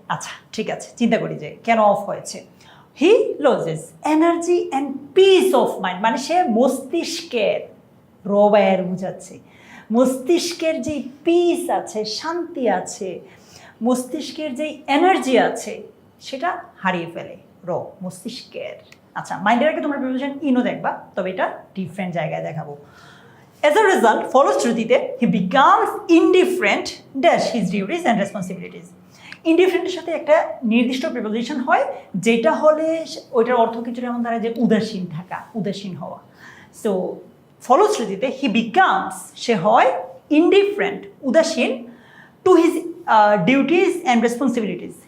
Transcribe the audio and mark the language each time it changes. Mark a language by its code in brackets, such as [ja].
[bn] আচ্ছা ঠিক আছে, চিন্তা করি যে কেন অফ হয়েছে। [en] he loses energy and peace of mind, [bn] মানে সে মস্তিষ্কের, রবায়ের বুঝাচ্ছে, মস্তিষ্কের যেই পিস আছে, শান্তি আছে, মস্তিষ্কের যেই এনার্জি আছে সেটা হারিয়ে ফেলে, মস্তিষ্কের। আচ্ছা, মাইন্ডের আগে তোমরা প্রিপোজিশন ইনও দেখবা, তবে এটা ডিফারেন্ট জায়গায় দেখাবো। [en] As a result, [bn] ফলশ্রুতিতে [en] he becomes indifferent dash his duties and responsibilities. [bn] ইনডিফারেন্টের সাথে একটা নির্দিষ্ট প্রিপোজিশন হয়, যেটা হলে ওইটার অর্থ কিছুটা এমন দাঁড়ায় যে উদাসীন থাকা, উদাসীন হওয়া। সো ফলশ্রুতিতে [en] he becomes, [bn] সে হয় ইনডিফারেন্ট, উদাসীন [en] To his duties and responsibilities.